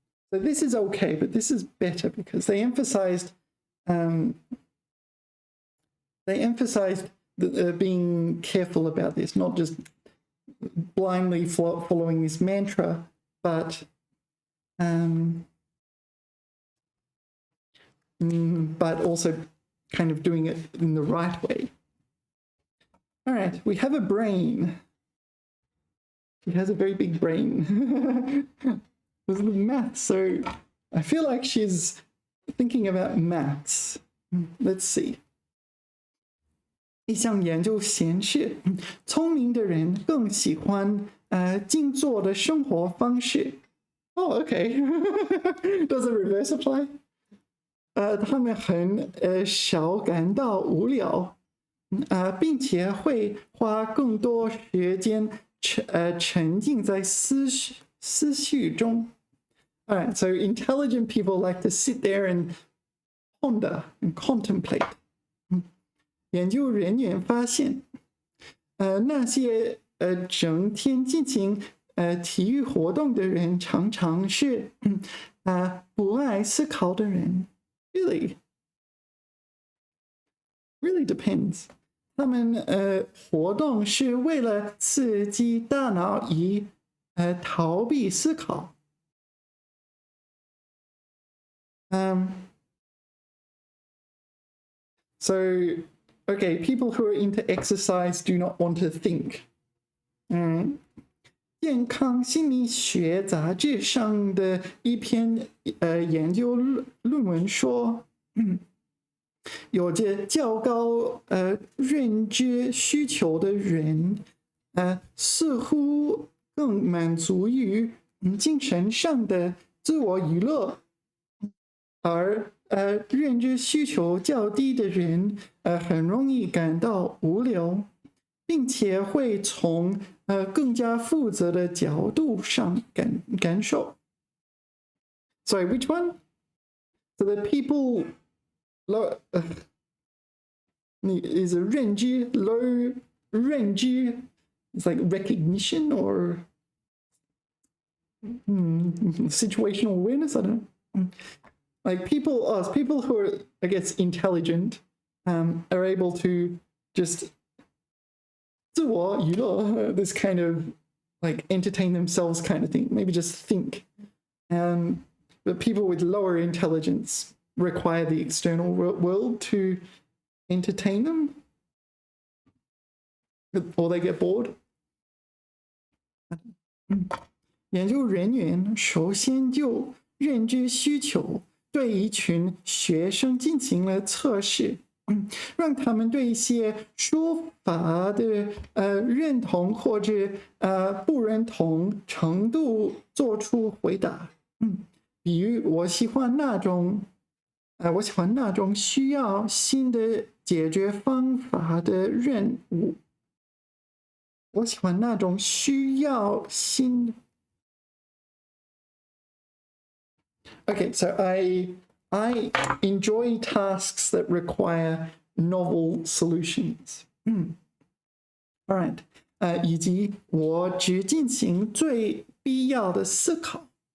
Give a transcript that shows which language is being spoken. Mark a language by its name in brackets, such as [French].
[English] So this is okay, but this is better because they emphasized being careful about this, not just blindly following this mantra, but also kind of doing it in the right way. All right, we have a brain. She has a very big brain. With maths, so I feel like she's thinking about maths. Let's see. [Chinese] 一项研究显示，聪明的人更喜欢静坐的生活方式。 [English] Oh, okay. Does the reverse apply? [Chinese] 他们很少感到无聊，并且会花更多时间沉浸在思绪中。 [English] All right, so intelligent people like to sit there and ponder and contemplate. [Chinese] 研究人员发现，那些整天进行体育活动的人，常常是不爱思考的人。 [English] Really depends. [Chinese] 他们活动是为了刺激大脑以逃避思考。 [English] So, okay, people who are into exercise do not want to think. [Chinese] 健健康心理学杂志上的一篇研究论文说，有着较高认知需求的人，似乎更满足于精神上的自我娱乐，而认知需求较低的人，很容易感到无聊，并且会从更加负责的角度上感受。 [English] Sorry, which one? So the people low is a 认知 low 认知 it's like recognition or situational awareness. I don't know. Like people who are, I guess, intelligent are able to just [Chinese] 自我娱乐 [English] this kind of like entertain themselves kind of thing. Maybe just think. But people with lower intelligence require the external world to entertain them, or they get bored. [Chinese] 研究人员首先就认知需求对一群学生进行了测试，让他们对一些说法的认同或者不认同程度做出回答。比如我喜欢那种需要新的解决方法的任务。我喜欢那种需要新。 [English] Okay, so I enjoy tasks that require novel solutions. All right. [Chinese] 以及我只进行最必要的思考。